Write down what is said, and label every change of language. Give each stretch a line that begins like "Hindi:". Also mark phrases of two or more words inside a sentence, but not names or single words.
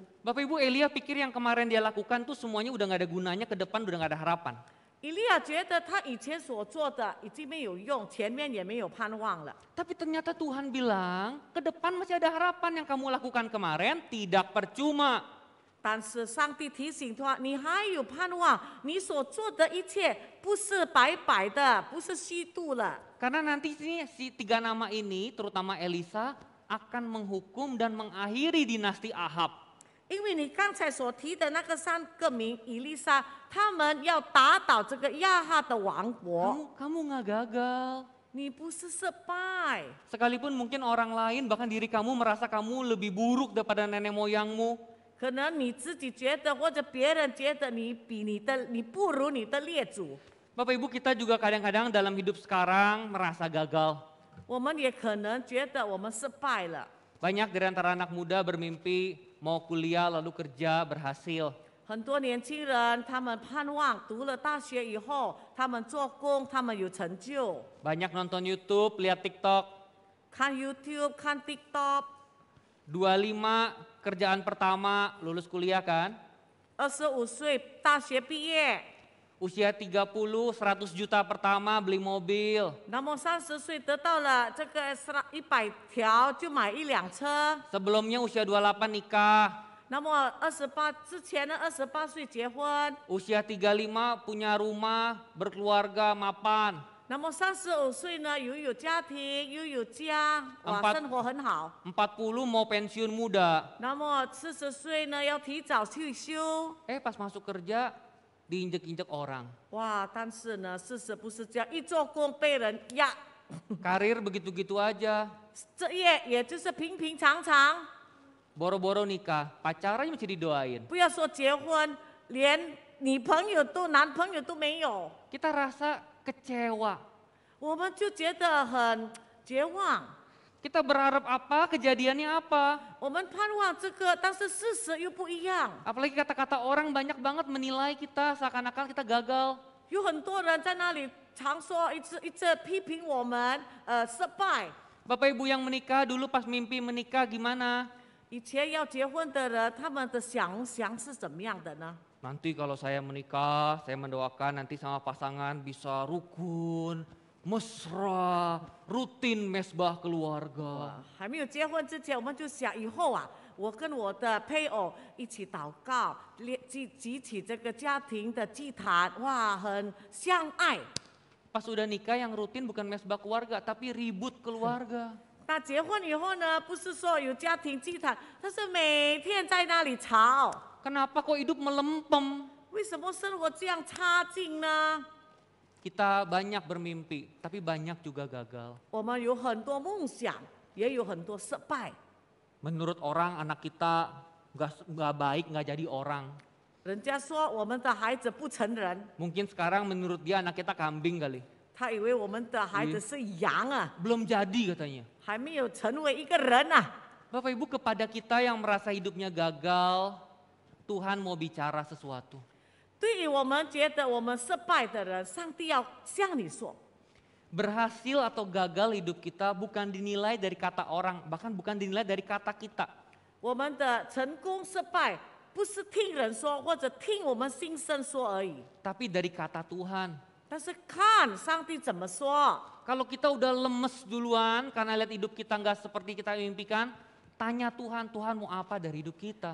Indonesian: Bapak Ibu, Elia pikir yang kemarin dia lakukan tuh semuanya udah gak ada gunanya, ke depan udah gak ada harapan.
Chinese: 以利亚觉得他以前所做的已经没有用，前面也没有盼望了。
Indonesian: Tapi ternyata Tuhan bilang, ke depan masih ada harapan, yang kamu lakukan kemarin tidak percuma.
Chinese: 但是上帝提醒他，你还有盼望，你所做的一切不是白白的，不是虚度了。
Indonesian: Karena nanti si 3 nama ini, terutama Elisa, akan menghukum dan mengakhiri dinasti Ahab.
Chinese: 因为你刚才所提的那个3个名以利沙，他们要打倒这个亚哈的王国。
Indonesian: Kamu gak gagal.
Chinese: 你不是失败，
Indonesian: Sekalipun mungkin orang lain, bahkan diri kamu merasa kamu lebih buruk daripada nenek moyangmu.
Chinese: 可能你自己觉得，或者别人觉得你不如你的列祖。
Indonesian: Bapak Ibu, kita juga kadang-kadang dalam hidup sekarang merasa gagal.
Chinese: 我们也可能觉得我们失败了。
Indonesian: Banyak dari antara anak muda bermimpi mau kuliah lalu kerja berhasil.
Chinese: 很多年轻人，他们盼望读了大学以后，他们做工，他们有成就。
Indonesian: Banyak nonton YouTube, lihat TikTok.
Chinese: 看 YouTube， 看 TikTok。
Indonesian: 25 kerjaan pertama, lulus kuliah kan.
Chinese: 25 岁大学毕业，
Indonesian: Usia 30, 100 juta pertama beli mobil.
Chinese: 那么30岁得到了这个100条，就买1辆车。
Indonesian: Sebelumnya usia 28 nikah.
Chinese: 那么之前的28岁结婚，
Indonesian: Usia 35 punya rumah, berkeluarga, mapan.
Chinese: 那么35岁呢，又有家庭，又有家，哇，
Indonesian: Empat-
Chinese: 生活很好。
Indonesian: 40 mau pensiun muda.
Chinese: 那么40岁呢，要提早退休。
Indonesian: Pas masuk kerja diinjek-injek orang.
Chinese: 哇，但是呢，事实不是这样，一做工被人压，
Indonesian: Karir begitu-gitu aja.
Chinese: 这也就是平平常常。
Indonesian: Boro-boro nikah, pacarannya mesti didoain.
Chinese: 不要说结婚，连女朋友男朋友都没有，
Indonesian: Kita rasa kecewa.
Chinese: 我们就觉得很绝望。
Indonesian: Kita berharap apa, kejadiannya apa.
Chinese: 我们盼望这个，但是事实又不一样。
Indonesian: Apalagi kata-kata orang banyak banget menilai kita seakan-akan kita gagal.
Chinese: 有很多人在那里常说，一直批评我们，失败。
Indonesian: Bapak Ibu yang menikah dulu pas mimpi menikah gimana?
Chinese: 以前要结婚的人，他们的想是怎么样的呢？
Indonesian: Nanti kalau saya menikah, saya mendoakan nanti sama pasangan bisa rukun, mesra, rutin mesbah keluarga.
Chinese: 还没有结婚之前，我们就想以后啊，我跟我的配偶一起祷告，集起这个家庭的祭坛，哇，很相爱。
Indonesian: Pas udah nikah yang rutin bukan mesbah keluarga, tapi ribut keluarga.
Chinese: 那结婚以后呢，不是说有家庭祭坛，但是每天在那里吵。
Indonesian: Kenapa kok hidup melempem?
Chinese: 为什么生活这样差劲呢？
Indonesian: Kita banyak bermimpi, tapi banyak juga gagal.
Chinese: 我们有很多梦想，也有很多失败。
Indonesian: Menurut orang anak kita nggak baik, nggak jadi orang.
Chinese: 人家说我们的孩子不成人，
Indonesian: Mungkin sekarang menurut dia anak kita kambing kali.
Chinese: 他以为我们的孩子是羊啊，
Indonesian: Belum jadi katanya.
Chinese: 还没有成为一个人啊。
Indonesian: Bapak Ibu, kepada kita yang merasa hidupnya gagal, Tuhan mau bicara sesuatu.
Chinese: 对于我们觉得我们失败的人，上帝要向你说，
Indonesian: Berhasil atau gagal hidup kita bukan dinilai dari kata orang, bahkan bukan dinilai dari kata kita.
Chinese: 我们的成功失败不是听人说或者听我们心声说而已，
Indonesian: Tapi dari kata Tuhan.
Chinese: 但是看上帝怎么说。
Indonesian: Kalau kita udah lemes duluan karena lihat hidup kita nggak seperti kita impikan, Tanya Tuhan, Tuhan mau apa dari hidup kita?